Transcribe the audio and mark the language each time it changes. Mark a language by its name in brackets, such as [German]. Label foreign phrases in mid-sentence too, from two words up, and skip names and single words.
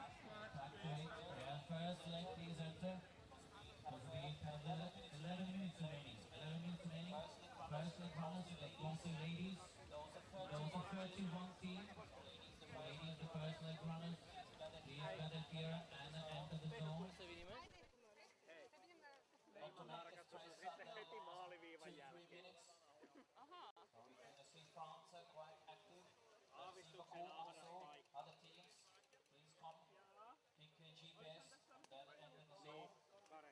[English] First leg, please enter. Because we have 11 minutes remaining. 11 minutes remaining. First leg runners, the boxing ladies. Those are 31 team. Ladies, the first leg runners. Please gather here and enter the zone. [Finnish] Leimon tarkastus on sitten heti maaliviivan jälkeen. Ahaa. Aavistuksen ahdas paikka. Niin, Kare.